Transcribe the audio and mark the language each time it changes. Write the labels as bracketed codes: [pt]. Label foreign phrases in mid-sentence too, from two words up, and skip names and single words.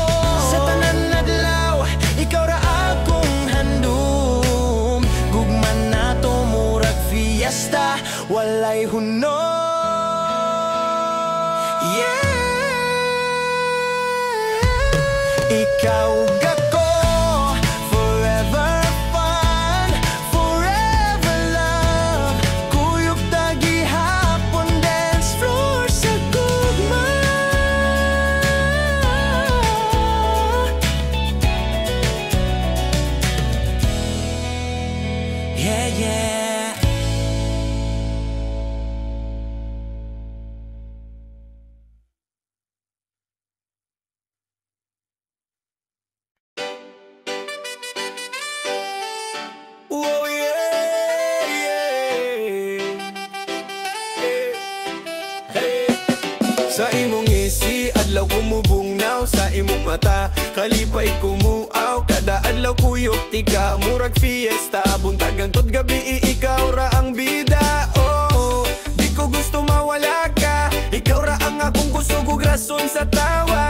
[ceb] Sa tanan adlaw, ikaw ra akong handom. Gugma nato murag fiesta, walay hunong. Ikaw ug ako, [en] forever fun, forever love. [ceb] Kuyog ta gihapon, [en] dance floor [ceb] sa gugma. [en] Yeah, yeah. Oh yeah, yeah. [ceb] Sa imong ngisi, adlaw kumubungnaw. Sa imong mata, kalipay kumuaw. Kada adlaw kuyok tika, murag fiesta. Buntagan tod gabi, ikaw ra ang bida. Oh, di ko gusto mawala ka. Ikaw ra ang akong kusog ug rason sa tawa.